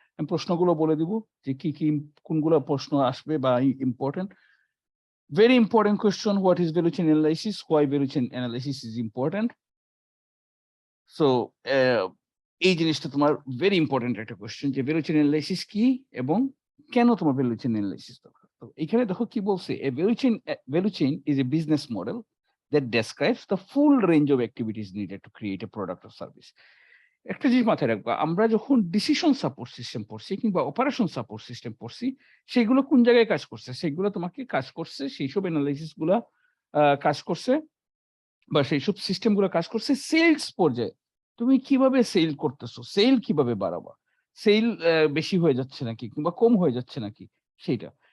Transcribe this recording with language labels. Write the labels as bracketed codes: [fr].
[bn] আমি প্রশ্নগুলো বলে দিব যে কি কোনগুলা প্রশ্ন আসবে বা important. [en] Very important question, what is value chain analysis? Why value chain analysis is important? [bn] So এই জিনিসটা তোমার ভেরি ইম্পোর্টেন্ট একটা কোয়েশ্চেন যে ভ্যালু চেইন এনালাইসিস কি এবং কেন তোমার ভ্যালু চেইন এনালাইসিস দরকার? তো এখানে দেখো কি বলছে, [en] Value chain is a business model that describes the full range of activities needed to create a product or service. [bn] একটা জিনিস মাথায় রাখবা, আমরা যখন ডিসিশন সাপোর্ট সিস্টেম পড়ছি কিংবা অপারেশন সাপোর্ট সিস্টেম পড়ছি, সেগুলো কোন জায়গায় কাজ করছে? সেগুলো তোমাকে কাজ করছে, সেইসব এনালাইসিস গুলা কাজ করছে বা সেইসব সিস্টেম গুলা কাজ করছে সেলস পর্যায়ে। তুমি কিভাবে সেল করতেছো? সেল কিভাবে বাড়াবা? সেল বেশি হয়ে যাচ্ছে নাকি কিংবা কম হয়ে যাচ্ছে নাকি সেইটা।